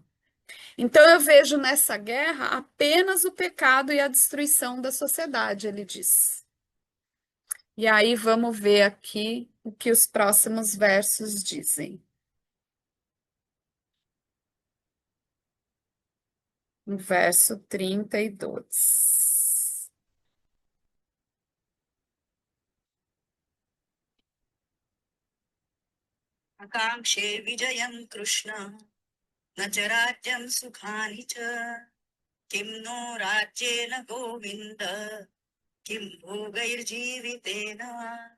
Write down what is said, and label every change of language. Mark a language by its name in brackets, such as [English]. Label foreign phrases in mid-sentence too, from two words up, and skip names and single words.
[Portuguese] Então eu vejo nessa guerra apenas o pecado e a destruição da sociedade, ele diz. E aí vamos ver aqui o que os próximos versos dizem. No verso 32. [Sanskrit] आकाङ्क्षे विजयं कृष्ण न च राज्यं सुखानि च किं नो राज्येन गोविन्द किं भोगैर्जीवितेन वा